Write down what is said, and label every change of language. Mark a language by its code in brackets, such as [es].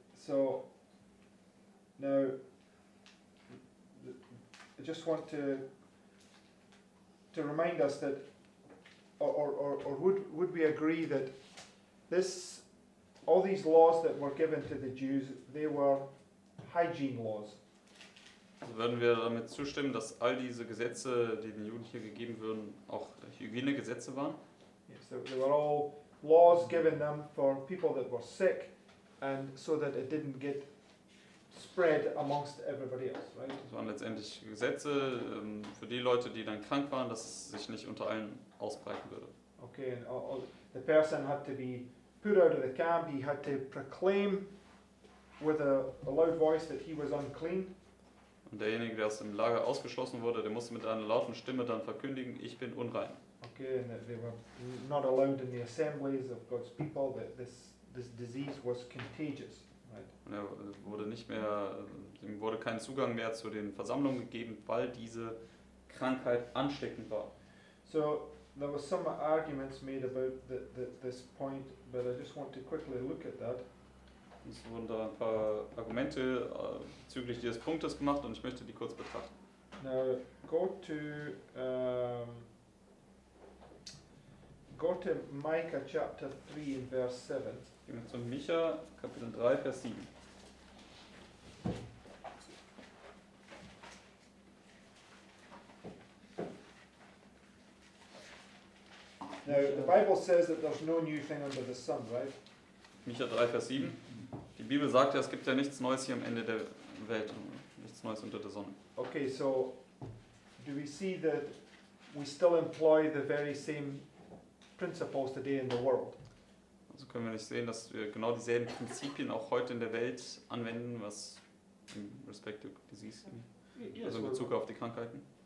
[en] So, now, I just want to remind us that, or would we agree that all these laws that were given to the Jews, they were hygiene laws. [de] Also würden wir damit zustimmen, dass all diese Gesetze, die den Juden hier gegeben würden, auch Hygienegesetze waren? [en] Yes, they were all laws given them for people that were sick, and so that it didn't get spread amongst everybody else, right? [de] Das waren letztendlich Gesetze für die Leute, die dann krank waren, dass es sich nicht unter allen ausbreiten würde. [en] Okay, and the person had to be put out of the camp. He had to proclaim with a loud voice that he was unclean. [de] Und derjenige, der aus dem Lager ausgeschlossen wurde, der musste mit einer lauten Stimme dann verkündigen, ich bin unrein. [en] Okay, and that they were not allowed in the assemblies of God's people. That this disease was contagious, right? [de] Und er wurde nicht mehr, ihm wurde kein Zugang mehr zu den Versammlungen gegeben, weil diese Krankheit ansteckend war. [en] So there was some arguments made about this point, but I just want to quickly look at that. [de] Es wurden da ein paar Argumente bezüglich dieses Punktes gemacht und ich möchte die kurz betrachten. [en] Now go to Micah chapter 3 and verse 7. [de] Gehen wir zu Micha, Kapitel 3, Vers 7. [en] Now the Bible says that there's no new thing under the sun, right? [de] Micha 3, Vers 7. Die Bibel sagt ja, es gibt ja nichts Neues hier am Ende der Welt, nichts Neues unter der Sonne. [en] Okay, so do we see that we still employ the very same principles today in the world? [de] Also können wir nicht sehen, dass wir genau dieselben Prinzipien auch heute in der Welt anwenden, was im [en] Respect to disease, [de] also in Bezug auf die Krankheiten.